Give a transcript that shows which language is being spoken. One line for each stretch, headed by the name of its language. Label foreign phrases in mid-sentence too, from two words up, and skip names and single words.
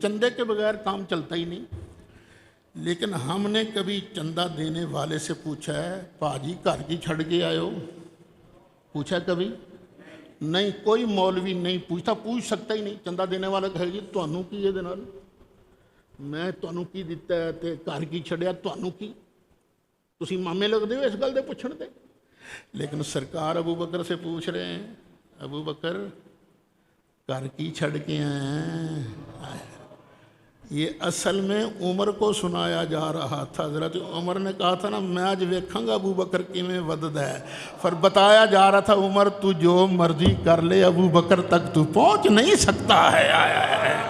Urdu: چندے کے بغیر کام چلتا ہی نہیں۔ لیکن ہم نے کبھی چندہ دینے والے سے پوچھا ہے
Punjabi: پاجی گھر کی چھڑ کے آئے ہو؟
Urdu: پوچھا کبھی؟ نہیں، کوئی مولوی نہیں پوچھتا، پوچھ سکتا ہی نہیں۔
Punjabi: چندہ دینے والا کہے گی تانوں کی یہ دینا، میں تانوں کی دیتا ہے تے گھر کی چھڑیا تانوں کی، تسی مامے لگ دے ہو اس گل دے پوچھن دے۔
Urdu: لیکن سرکار ابو بکر سے پوچھ رہے ہیں، ابو بکر
Punjabi: گھر کی چھڑ کے
Urdu: ہیں۔ یہ اصل میں عمر کو سنایا جا رہا تھا۔ حضرت عمر نے کہا تھا نا
Punjabi: میں آج ویکھاں گا ابو بکر کی میں ودد ہے،
Urdu: پھر بتایا جا رہا تھا عمر تو جو مرضی کر لے ابو بکر تک تو پہنچ نہیں سکتا ہے۔